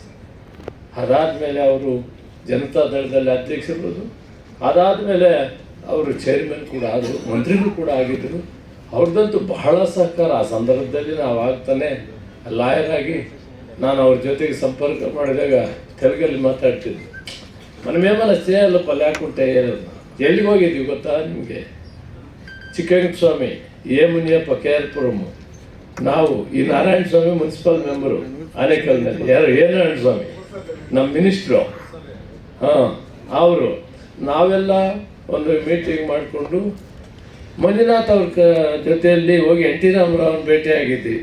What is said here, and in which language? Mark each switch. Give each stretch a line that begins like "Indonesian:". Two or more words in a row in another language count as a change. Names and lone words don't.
Kannada: ಅದಾದಮೇಲೆ ಅವರು ಜನತಾ ದಳದಲ್ಲಿ ಅಧ್ಯಕ್ಷರು, ಅದಾದಮೇಲೆ ಅವರು ಚೇರ್ಮನ್ ಕೂಡ ಆದರು, ಮಂತ್ರಿಗಳು ಕೂಡ ಆಗಿದ್ದರು. ಅವ್ರದ್ದಂತೂ ಬಹಳ ಸಹಕಾರ. ಆ ಸಂದರ್ಭದಲ್ಲಿ ನಾವು ಆಗ್ತಾನೆ ಲಾಯರ್ ಆಗಿ ನಾನು ಅವ್ರ ಜೊತೆಗೆ ಸಂಪರ್ಕ ಮಾಡಿದಾಗ ತೆಲುಗಲ್ಲಿ ಮಾತಾಡ್ತಿದ್ದೆ.
Telugu: మనమేమన్నా చేయాలప్ప లేకుంటే
Kannada: ಎಲ್ಲಿಗೆ ಹೋಗಿದ್ವಿ ಗೊತ್ತಾ ನಿಮಗೆ? ಚಿಕ್ಕಸ್ವಾಮಿ, ಎ ಮುನಿಯಪ್ಪ, KR-ಪುರಂ, ನಾವು ಈ ನಾರಾಯಣ ಸ್ವಾಮಿ ಮುನ್ಸಿಪಲ್ ಮೆಂಬರು ಆನೇಕಲ್ನಲ್ಲಿ. ಯಾರು? ಎ ನಾರಾಯಣ ಸ್ವಾಮಿ ನಮ್ಮ ಮಿನಿಸ್ಟ್ರು. ಅವರು ನಾವೆಲ್ಲ ಒಂದು ಮೀಟಿಂಗ್ ಮಾಡಿಕೊಂಡು ಮಂಜುನಾಥ್ ಅವ್ರ ಜೊತೆಯಲ್ಲಿ ಹೋಗಿ NT ರಾಮರಾವ್ನ ಭೇಟಿಯಾಗಿದ್ವಿ.